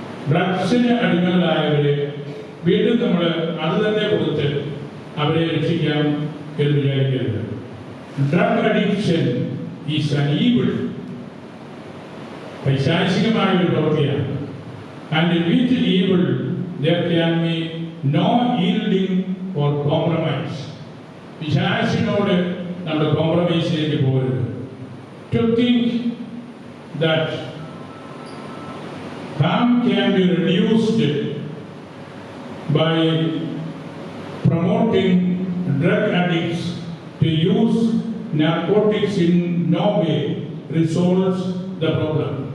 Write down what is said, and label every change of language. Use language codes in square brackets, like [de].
[ml] ഡ്രഗ്സിന് അടിമകളായവരെ വീണ്ടും നമ്മൾ അത് തന്നെ കൊടുത്ത് അവരെ രക്ഷിക്കാം എന്ന് വിചാരിക്കരുത്. [en] drug addiction is an evil, [ml] പൈശാചികമായ ഒരു പ്രവൃത്തിയാണ്. [en] And with evil there can be no yielding or compromise. [ml] പിശാചിനോട് നമ്മൾ കോംപ്രമൈസിലേക്ക് പോകരുത്. [en] To think that harm can be reduced by promoting drug addicts to use narcotics in no way resolves the problem.